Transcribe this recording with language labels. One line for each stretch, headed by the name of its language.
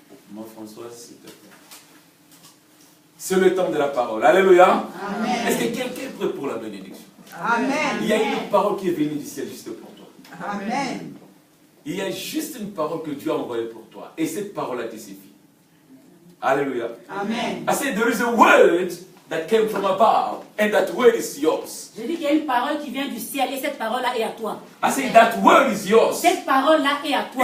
French: Moi, Françoise, s'il te plaît. C'est le temps de la parole. Alléluia. Est-ce que quelqu'un est prêt pour la bénédiction? Amen. Il y a une parole qui est venue du ciel juste pour toi. Amen. Il y a juste une parole que Dieu a envoyée pour toi. Et cette parole-là te suffit. Alléluia. Amen.
English: I said there is a word that came from above and that word is yours.
French: Je dis qu'il y a une parole qui vient du ciel et cette parole-là est à toi.
English: I say that word is yours.
French: Cette parole-là est à toi.